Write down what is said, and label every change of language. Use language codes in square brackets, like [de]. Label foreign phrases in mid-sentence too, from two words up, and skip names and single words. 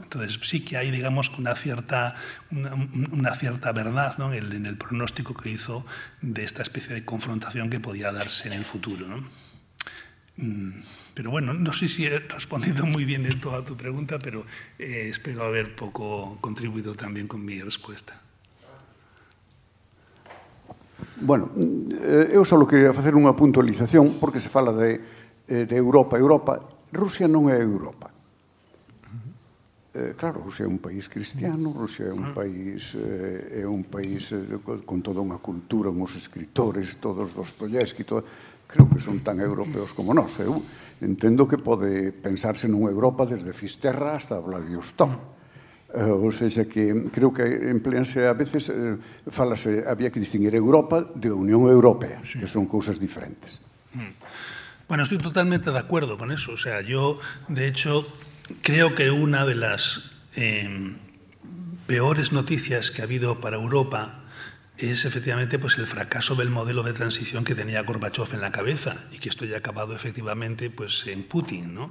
[es] Entonces sí que hay, digamos, una cierta verdad, ¿no?, en el pronóstico que hizo de esta especie de confrontación que podía darse en el futuro, ¿no? Pero bueno, no sé si he respondido muy bien de toda tu pregunta, pero espero haber poco contribuido también con mi respuesta. [gl] Bueno, eu só queria facer unha puntualización, porque se fala de Europa. Rusia non é Europa. Claro, Rusia é un país cristiano, Rusia é un país con toda unha cultura, uns escritores, todos Dostoyevsky, creo que son tan europeos como nós. Eu entendo que pode pensarse nunha Europa desde Fisterra hasta Vladivostok. Ou seja, que creo que empleanse a veces, había que distinguir Europa de Unión Europea, que son cousas diferentes. [es] Bueno, estoy totalmente de acuerdo con eso. O sea, yo, de hecho, creo que una de las peores noticias que ha habido para Europa es efectivamente pues el fracaso del modelo de transición que tenía Gorbachev en la cabeza y que esto ya ha acabado efectivamente pues en Putin, ¿no?